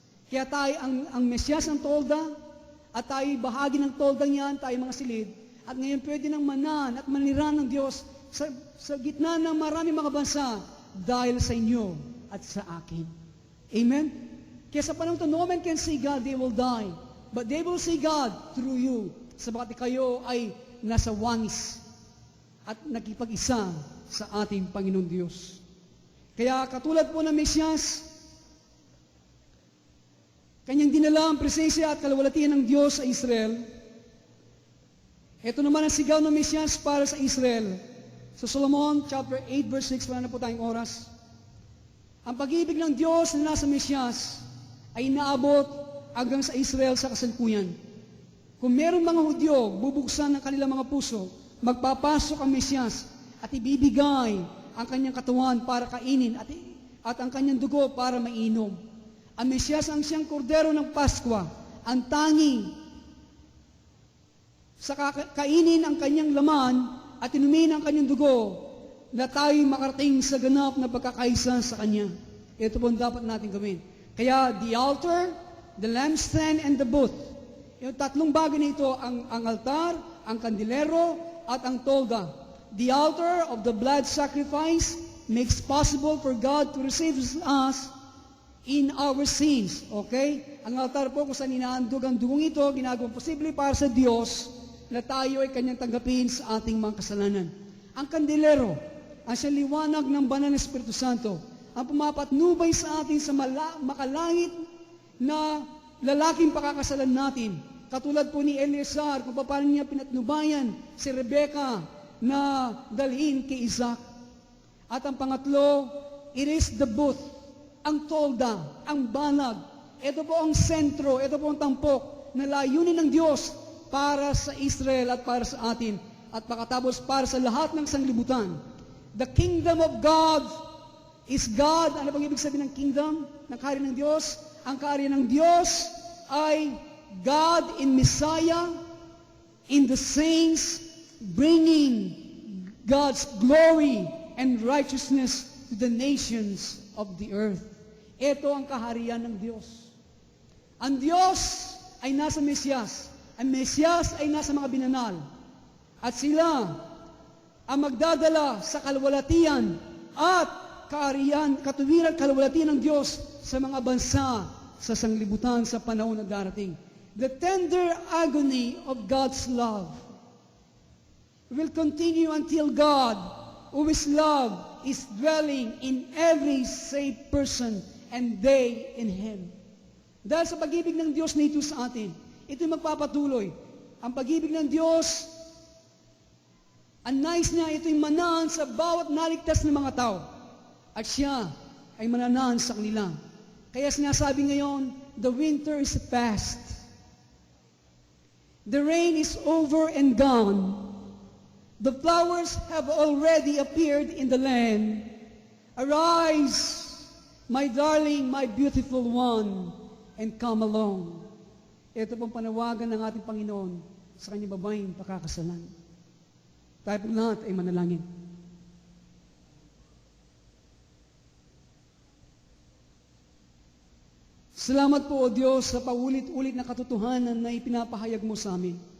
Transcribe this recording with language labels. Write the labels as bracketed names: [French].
[Filipino] Kaya tayo, ang Mesyas ang tolda, at tayo bahagi ng tolda niyan, tayo mga silid, at ngayon pwede nang manan at maniran ng Diyos sa gitna ng maraming mga bansa dahil sa inyo at sa akin. [English] Amen? Kaya sa panahon to, no man can see God, they will die. But they will see God through you. [Filipino] Sabagat kayo ay nasa wangis at nakipag-isa sa ating Panginoon Diyos. Kaya katulad po ng Mesyas, kanyang dinala ang presensya at kalawalatian ng Diyos sa Israel. Ito naman ang sigaw ng Mesyas para sa Israel. Sa Solomon chapter 8 verse 6, wala na po tayong oras. Ang pag-ibig ng Diyos na nasa Mesyas ay naabot hanggang sa Israel sa kasalukuyan. Kung merong mga Hudyo, bubuksan ng kanilang mga puso, magpapasok ang Mesyas at ibibigay ang kanyang katawan para kainin at ang kanyang dugo para mainom. Ang Mesyas ang siyang kordero ng Paskwa, ang tangi sa kainin ang kanyang laman at inumin ang kanyang dugo na tayo'y makarating sa ganap na pagkakaisa sa Kanya. Ito po ang dapat natin gawin. [English] Kaya the altar, the lampstand, and the booth. [Filipino] Yung tatlong bagay na ito, ang altar, ang kandilero, at ang tolda. [English] The altar of the blood sacrifice makes possible for God to receive us in our sins. Okay? [Filipino] Ang altar po kung saan inahandog ang dugong ito, ginagawang posible para sa Diyos na tayo ay Kanyang tanggapin sa ating mga kasalanan. Ang kandilero, ang siyang liwanag ng banal na Espiritu Santo, ang pumapatnubay sa atin sa makalangit na lalaking pakakasalan natin. Katulad po ni Eleazar, kung paano niya pinatnubayan si Rebecca na dalhin kay Isaac. At ang pangatlo, it is the booth, ang tolda, ang banag. Ito po ang sentro, ito po ang tampok na layunin ng Diyos para sa Israel at para sa atin. At pagkatapos para sa lahat ng sanglibutan. The kingdom of God is God. Ano bang ibig sabihin ng kingdom? Ng kaharian ng Diyos? [English] Ang kaharian ng Diyos ay God in Messiah, in the saints, bringing God's glory and righteousness to the nations of the earth. [Filipino] Ito ang kaharian ng Diyos. Ang Diyos ay nasa Mesyas. Ang Mesyas ay nasa mga binanal. At sila ang magdadala sa kalwalatian at kaharian, katuwiran, kalwalatian ng Diyos sa mga bansa sa sanglibutan sa panahon na darating. [English] The tender agony of God's love will continue until God, who is love, is dwelling in every saved person and they in Him. [Filipino] Dahil sa pag-ibig ng Diyos na ito sa atin, ito'y magpapatuloy. Ang pag-ibig ng Diyos, ang nais niya, ito'y manahan sa bawat naligtas ng mga tao. At siya ay mananahan sa kanila. [English] Kaya sinasabi ngayon, the winter is past. The rain is over and gone. The flowers have already appeared in the land. Arise, my darling, my beautiful one, and come along. [Filipino] Ito pong panawagan ng ating Panginoon sa kanyang babaeng pakakasalan. Tayo po lahat ay manalangin. Salamat po, O Diyos, sa paulit-ulit na katotohanan na ipinapahayag mo sa amin.